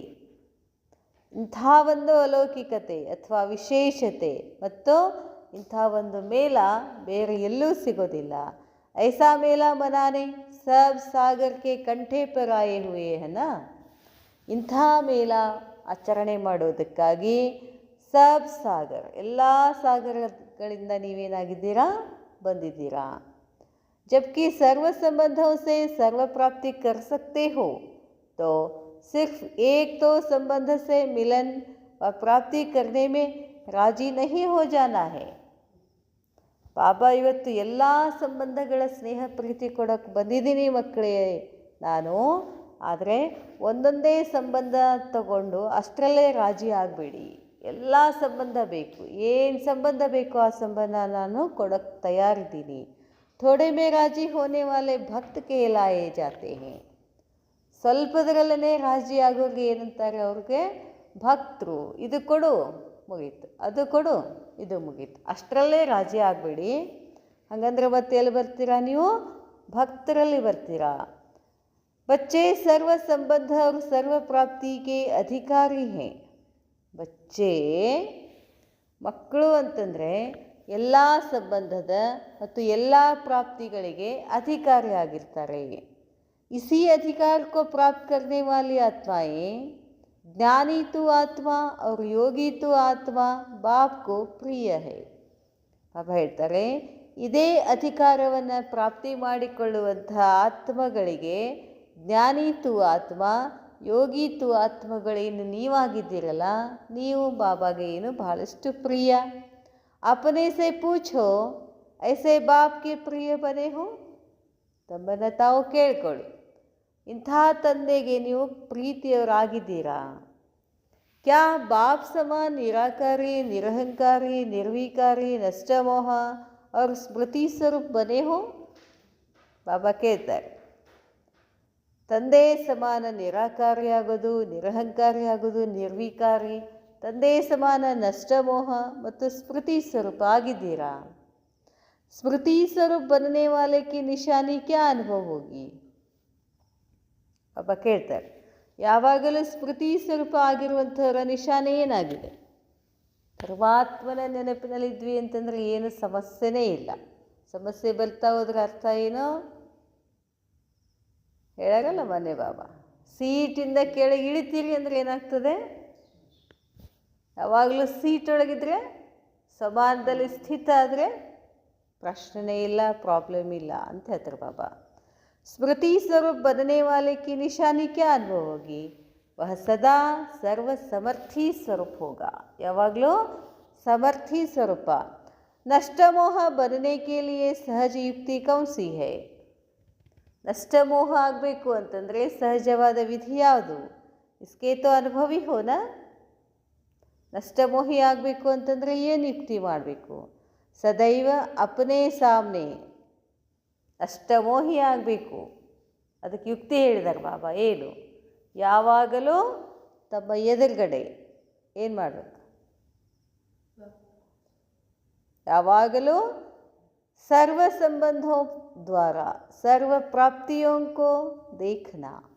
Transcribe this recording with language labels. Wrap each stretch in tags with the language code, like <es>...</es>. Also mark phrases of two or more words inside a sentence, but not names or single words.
<kn>ಇಂಥ ಒಂದು ಅಲೌಕಿಕತೆ ಅಥವಾ ವಿಶೇಷತೆ ಮತ್ತು ಇಂಥ ಒಂದು ಮೇಳ ಬೇರೆ ಎಲ್ಲೂ ಸಿಗೋದಿಲ್ಲ.</kn> <hi>ऐसा मेला मनाने सब सागर के कंठे पर आए हुए हैं.</hi> <kn>ಇಂಥ ಮೇಳ ಆಚರಣೆ ಮಾಡೋದಕ್ಕಾಗಿ</kn> <hi>सब सागर</hi> <kn>ಎಲ್ಲ ಸಾಗರಗಳಿಂದ ನೀವೇನಾಗಿದ್ದೀರಾ, ಬಂದಿದ್ದೀರಾ.</kn> <hi>जबकि सर्व संबंधों से सर्व प्राप्ति कर सकते हो तो सिर्फ एक तो संबंध से मिलन व प्राप्ति करने में राजी नहीं हो जाना है.</hi> <kn>ಬಾಬಾ ಇವತ್ತು ಎಲ್ಲ ಸಂಬಂಧಗಳ ಸ್ನೇಹ ಪ್ರೀತಿ ಕೊಡೋಕ್ಕೆ ಬಂದಿದ್ದೀನಿ ಮಕ್ಕಳೇ ನಾನು. ಆದರೆ ಒಂದೊಂದೇ ಸಂಬಂಧ ತಗೊಂಡು ಅಷ್ಟರಲ್ಲೇ ರಾಜಿ ಆಗಬೇಡಿ. ಎಲ್ಲ ಸಂಬಂಧ ಬೇಕು, ಏನು ಸಂಬಂಧ ಬೇಕೋ ಆ ಸಂಬಂಧ ನಾನು ಕೊಡೋಕ್ಕೆ ತಯಾರಿದ್ದೀನಿ.</kn> <hi>थोड़े में राज़ी होने वाले भक्त कहलाए जाते हैं.</hi> <kn>ಸ್ವಲ್ಪದರಲ್ಲೇ ರಾಜಿ ಆಗೋರಿಗೆ ಏನಂತಾರೆ, ಅವ್ರಿಗೆ ಭಕ್ತರು. ಇದು ಕೊಡು ಮುಗೀತು, ಅದು ಕೊಡು ಇದು ಮುಗೀತು, ಅಷ್ಟರಲ್ಲೇ ರಾಜಿ ಆಗಬೇಡಿ. ಹಾಗಂದ್ರೆ ಮತ್ತೆ ಎಲ್ಲಿ ಬರ್ತೀರಾ ನೀವು, ಭಕ್ತರಲ್ಲಿ ಬರ್ತೀರಾ.</kn> <hi>बच्चे सर्व संबंध और सर्व प्राप्ति के अधिकारी हैं.</hi> <kn>ಬಚ್ಚೆ ಮಕ್ಕಳು ಅಂತಂದರೆ ಎಲ್ಲ ಸಂಬಂಧದ ಮತ್ತು ಎಲ್ಲ ಪ್ರಾಪ್ತಿಗಳಿಗೆ ಅಧಿಕಾರಿಯಾಗಿರ್ತಾರೆ.</kn> <hi>इसी अधिकार को प्राप्त करने वाली आत्माएं ज्ञानी तो आत्मा और योगी तो आत्मा बाप को प्रिय है.</hi> <kn>ಪಾಪ ಹೇಳ್ತಾರೆ, ಇದೇ ಅಧಿಕಾರವನ್ನು ಪ್ರಾಪ್ತಿ ಮಾಡಿಕೊಳ್ಳುವಂತಹ ಆತ್ಮಗಳಿಗೆ ಜ್ಞಾನಿತು ಆತ್ಮ, ಯೋಗಿತು ಆತ್ಮಗಳೇನು ನೀವಾಗಿದ್ದೀರಲ್ಲ, ನೀವು ಬಾಬಾಗೆ ಏನು ಬಹಳಷ್ಟು ಪ್ರಿಯ.</kn> <hi>अपने से पूछो ऐसे बाप के प्रिय बने हो.</hi> <kn>ತಮ್ಮನ್ನು ತಾವು ಕೇಳ್ಕೊಳ್ಳಿ, ಇಂಥ ತಂದೆಗೆ ನೀವು ಪ್ರೀತಿಯವರಾಗಿದ್ದೀರಾ.</kn> <hi>क्या बाप समान निराकारी, निरहंकारी, निर्विकारी, नष्टमोह और स्मृति स्वरूप बने हो.</hi> <kn>ಬಾಬಾ ಕೇಳ್ತಾರೆ, ತಂದೆ ಸಮಾನ ನಿರಾಕಾರಿಯಾಗೋದು, ನಿರಹಂಕಾರಿಯಾಗೋದು, ನಿರ್ವಿಕಾರಿ, ತಂದೆ ಸಮಾನ ನಷ್ಟಮೋಹ ಮತ್ತು ಸ್ಮೃತಿ ಸ್ವರೂಪ ಆಗಿದ್ದೀರಾ.</kn> <hi>ಸ್ಮೃತಿ ಸ್ವರೂಪ बनने वाले की निशानी क्या अनुभव होगी.</hi> <kn>ಪಾಪ ಕೇಳ್ತಾರೆ, ಯಾವಾಗಲೂ ಸ್ಮೃತಿ ಸ್ವರೂಪ ಆಗಿರುವಂಥವರ ನಿಶಾನೆ ಏನಾಗಿದೆ. ಪರಮಾತ್ಮನ ನೆನಪಿನಲ್ಲಿದ್ವಿ ಅಂತಂದರೆ ಏನು ಸಮಸ್ಯೆನೇ ಇಲ್ಲ. ಸಮಸ್ಯೆ ಬರ್ತಾ ಹೋದ್ರೆ ಅರ್ಥ ಏನೋ ಹೇಳಾಗಲ್ಲ ಮನೆ ಬಾಬಾ. ಸೀಟಿಂದ ಕೆಳಗೆ ಇಳಿತೀರಿ ಅಂದರೆ ಏನಾಗ್ತದೆ, ಯಾವಾಗಲೂ ಸೀಟೊಳಗಿದ್ರೆ ಸಮಾನದಲ್ಲಿ ಸ್ಥಿತ ಆದರೆ ಪ್ರಶ್ನೆ ಇಲ್ಲ, ಪ್ರಾಬ್ಲಮ್ ಇಲ್ಲ ಅಂತ ಹೇಳ್ತಾರೆ ಬಾಬಾ.</kn> <hi>ಸ್ಮೃತಿ ಸ್ವರೂಪ बनने वाले की निशानी क्या अनुभव होगी. वह सदा सर्व समर्थी स्वरूप होगा.</hi> <kn>ಯಾವಾಗಲೂ ಸಮರ್ಥಿ ಸ್ವರೂಪ.</kn> <hi>ನಷ್ಟಮೋಹ बनने के लिए सहज युक्ति कौन सी है.</hi> <kn>ನಷ್ಟಮೋಹ ಆಗಬೇಕು ಅಂತಂದರೆ ಸಹಜವಾದ ವಿಧಿ ಯಾವುದು.</kn> <hi>इसके तो अनुभवी हो ना.</hi> <kn>ನಷ್ಟಮೋಹಿ ಆಗಬೇಕು ಅಂತಂದರೆ ಏನು ಯುಕ್ತಿ ಮಾಡಬೇಕು.</kn> <hi>सदैव अपने सामने.</hi> <kn>ಅಷ್ಟಮೋಹಿ ಆಗಬೇಕು, ಅದಕ್ಕೆ ಯುಕ್ತಿ ಹೇಳಿದ್ದಾರೆ ಬಾಬಾ. ಏನು, ಯಾವಾಗಲೂ ತಮ್ಮ ಎದುರುಗಡೆ ಏನು ಮಾಡಬೇಕು, ಯಾವಾಗಲೂ</kn> <hi>सर्व संबंधों द्वारा सर्व प्राप्तियों को देखना.</hi>